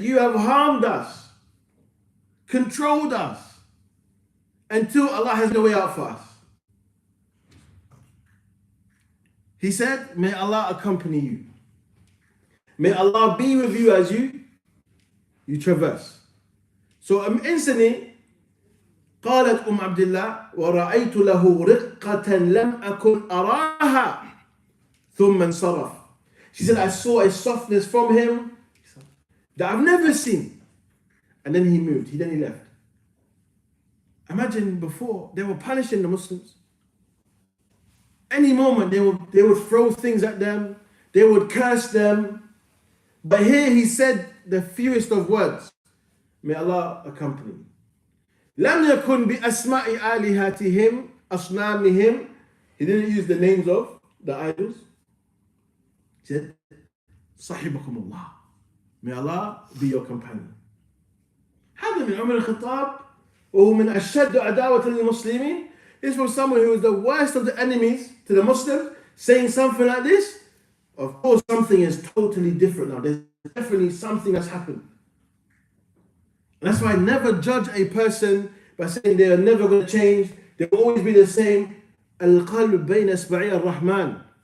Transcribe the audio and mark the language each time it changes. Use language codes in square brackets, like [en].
[en] You have harmed us, controlled us, until Allah has no way out for us. He said, may Allah accompany you. May Allah be with you as you traverse. So instantly, [ar] قالت عبد الله ورأيت له رقة لم أكن أراها ثم انصرف. [en] She said, I saw a softness from him that I've never seen. And then he moved, then he left. Imagine before, they were punishing the Muslims. Any moment they would throw things at them, they would curse them. But here he said the fewest of words. May Allah accompany me. [ar] لم يكن بأسماء آلهتهم أصنامهم. [en] He didn't use the names of the idols. He said, [ar] صحبكم الله. [en] May Allah be your companion. [ar] هذا من عمر الخطاب وهو من أشد عداوة للمسلمين. [en] This was someone who was the worst of the enemies to the Muslims, saying something like this. Of course, something is totally different now. There's definitely something that's happened. And that's why I never judge a person by saying they are never going to change. They will always be the same. [ar] Al-qalb bayna isba'i ar-Rahman.